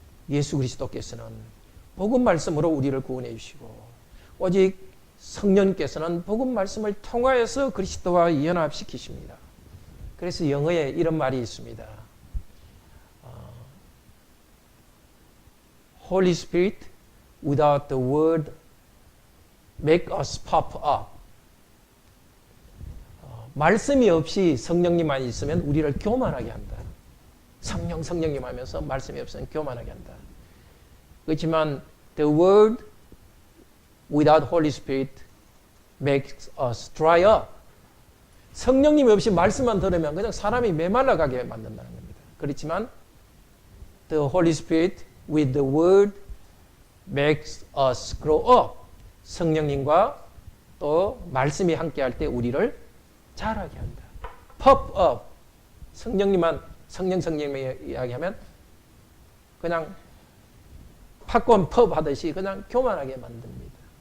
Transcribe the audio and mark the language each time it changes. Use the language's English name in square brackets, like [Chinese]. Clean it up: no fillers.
[Korean] 예수 그리스도께서는 복음 말씀으로 우리를 구원해 주시고 오직 성령께서는 복음 말씀을 통하여서 그리스도와 연합시키십니다. 그래서 영어에 이런 말이 있습니다. [English] Holy Spirit without the word make us pop up. [Korean] 말씀이 없이 성령님만 있으면 우리를 교만하게 한다. 성령님 하면서 말씀이 없으면 교만하게 한다. 그렇지만 [English] the word without Holy Spirit makes us dry up. [Korean] 성령님이 없이 말씀만 들으면 그냥 사람이 메말라가게 만든다는 겁니다. 그렇지만 [English] the Holy Spirit with the Word makes us grow up. [Korean] 성령님과 또 말씀이 함께할 때 우리를 자라게 한다. [English] pop up. [Korean] 성령님만 성령이 이야기하면 그냥 팝콘 펍 하듯이 그냥 교만하게 만듭니다.